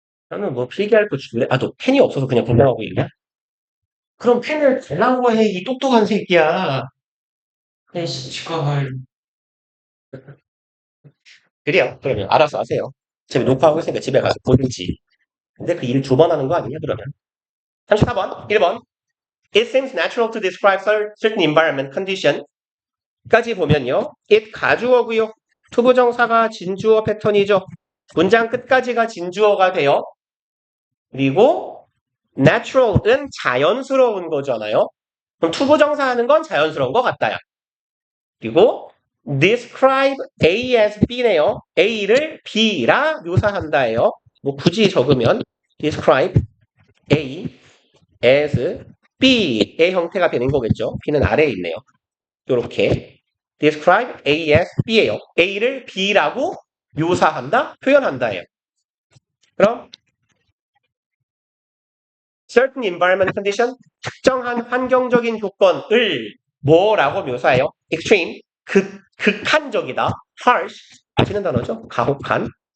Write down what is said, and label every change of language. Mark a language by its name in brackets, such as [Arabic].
[Korean] 나는 뭐 필기할 거 줄래? 너 펜이 없어서 그냥 공부하고 있냐? 그럼 펜을 달라고 해, 이 똑똑한 새끼야. 시커멀. 그래요. 그러면 알아서 하세요. 지금 녹화하고 있으니까 집에 가서 보든지. 근데 그 일 2번 하는 거 아니냐, 그러면? 34번, 1번. [English] It seems natural to describe certain environment condition. [Korean] 까지 보면요. it 가주어고요. 투부정사가 진주어 패턴이죠. 문장 끝까지가 진주어가 돼요. 그리고 natural은 자연스러운 거잖아요. 그럼 투부정사 하는 건 자연스러운 것 같다요. 그리고 [English] describe A as B네요. [Korean] A를 B라 묘사한다예요. 뭐 굳이 적으면 [English] describe A as B의 [Korean] 형태가 되는 거겠죠. B는 아래에 있네요. 이렇게 [English] describe A as B예요. [Korean] A를 B라고 묘사한다, 표현한다예요. 그럼 certain environment condition, 특정한 환경적인 조건을 뭐라고 묘사해요? extreme, 극한적이다. harsh, 아시는 단어죠? 가혹한.